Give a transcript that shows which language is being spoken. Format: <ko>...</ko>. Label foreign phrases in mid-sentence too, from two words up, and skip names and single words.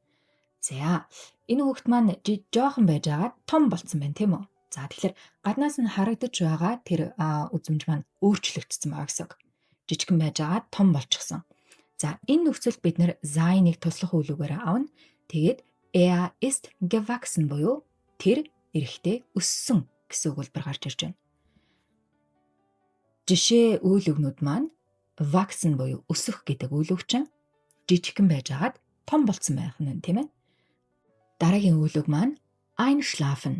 <mn>За, энэ хүүхэд маань жоохон байж байгаа том болсон байна, тийм үү? За, тэгэхээр гаднаас нь харагдаж байгаа тэр үзмж маань өөрчлөгдсөн байгаа гэсэн үг. Жижигхэн байж байгаа том болчихсон. За, энэ нөхцөлд бид нэр sein-ыг туслах үйл үгээр авна. Тэгээд</mn> <de>er ist gewachsen</de> <mn>буюу тэр эрэхтэй өссөн гэсэн өгүүлбэр гарч ирж байна. Жишээ үйл үгнүүд маань wachsen буюу өсөх гэдэг үйл үг чинь жижигхэн байж агаад том болсон байх нь, тийм ээ? Дараагийн үйл үг маань einschlafen.</mn>